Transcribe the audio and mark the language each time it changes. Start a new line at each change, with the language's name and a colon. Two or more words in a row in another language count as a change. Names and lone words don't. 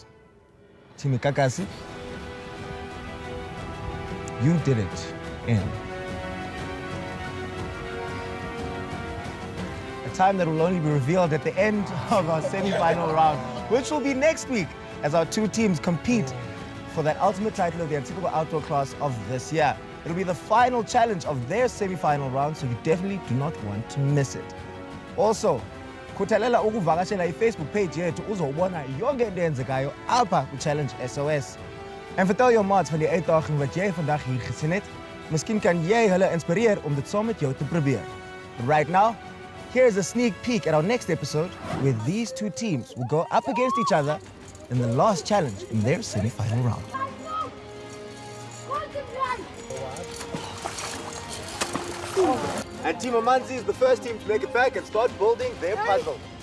English: Team Igagasi, you did it in a time that will only be revealed at the end of our semi-final round, which will be next week as our two teams compete for that ultimate title of the Antigua Outdoor class of this year. It'll be the final challenge of their semi-final round, so you definitely do not want to miss it. Also,
Zulu: khuthalela ukuvakashela i-Facebook page yethu uzobona yonke into eyenzekayo apha ku-Challenge SOS.
Afrikaans: En vertel jou maats van die uitdaging wat jy vandag hier gesien het. Miskien kan jy hulle inspireer om dit saam met jou te probeer.
English: But right now, here's a sneak peek at our next episode where these two teams will go up against each other in the last challenge in their semi-final round. And Team Amanzi is the first team to make it back and start building their puzzle.